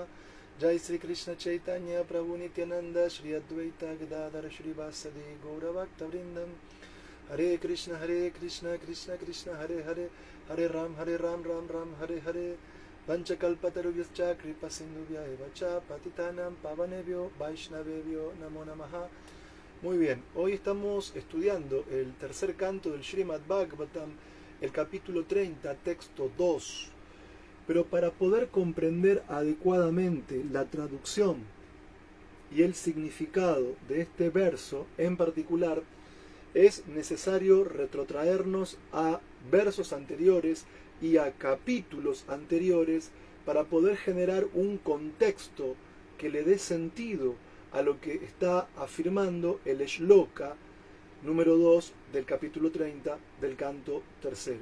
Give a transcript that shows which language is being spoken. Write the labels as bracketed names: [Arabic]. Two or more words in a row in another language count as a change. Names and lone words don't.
[Sanskrit] Jai Sri Krishna Chaitanya Prabhu Nityananda Shri Advaita Gadadhara Shri Vasadi Gauravakta Vrindam. Hare Krishna Krishna Krishna Hare Hare Hare Ram Ram Ram Hare Hare. Vanchakalpatarubhyascha kripa sindhubhya eva cha patitanam pavanebhyo vaishnavebhyo namo namaha. [Spanish] Muy bien, hoy estamos estudiando el tercer canto del Srimad Bhagavatam, el capítulo 30, texto 2. Pero para poder comprender adecuadamente la traducción y el significado de este verso en particular, es necesario retrotraernos a versos anteriores y a capítulos anteriores para poder generar un contexto que le dé sentido a lo que está afirmando el shloka número 2 del capítulo 30 del canto tercero.